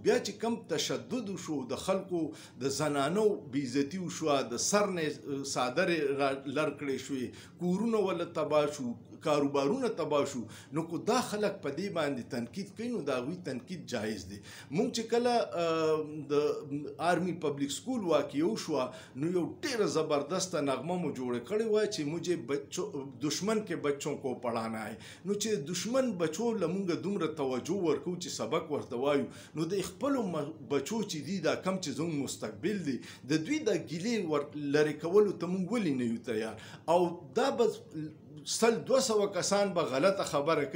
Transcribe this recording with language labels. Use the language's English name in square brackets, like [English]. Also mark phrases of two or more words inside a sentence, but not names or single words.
[Pashto] بیا چې کم تشدد شو د خلکو د زنانو بېعزتي وشوه، د سر نه څادرې لر کړې شوې، کورونه وله تباه شو، کاروبارونه تباه شو. نو کو دا خلک په دې باندې تنقید کوي نو د هغوی تنقید جایز دی. مونږ چې کله د آرمی پبلک سکول واقعه وشوه نو یو ډېره زبردسته نغمه مو جوړه کړې وه چې [Urdu] مجھے دشمن کے بچوں کو پڑھانا ہے. [Pashto] نو چې دشمن بچو له مونږ دومره توجه ورکو چې سبق ورته وایو نو د خپلو بچو چې دي دا کم چې زموږ مستقبل دی د دوی د ګیلې ور لرې کولو ته مونږ ولې نه یو تیار او دا به 100-200 کسان به غلطه خبره کوي.